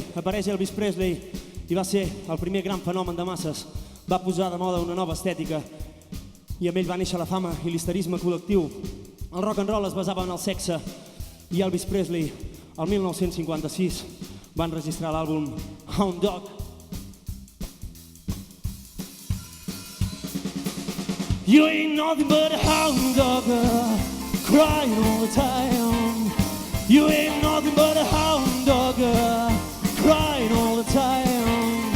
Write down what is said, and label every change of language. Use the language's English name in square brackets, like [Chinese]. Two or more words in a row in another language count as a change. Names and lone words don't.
[Catalan] Apareix Elvis Presley i va ser el primer gran fenomen de masses. Va posar de moda una nova estètica i amb ell va néixer la fama i l'histerisme col·lectiu. El [English] rock and roll [Catalan] es basava en el sexe i Elvis Presley, el 1956, va enregistrar l'àlbum Hound Dog. [English] You ain't nothing but a hound dog, crying all the time. You ain't nothing but a hound dog, crying all the time.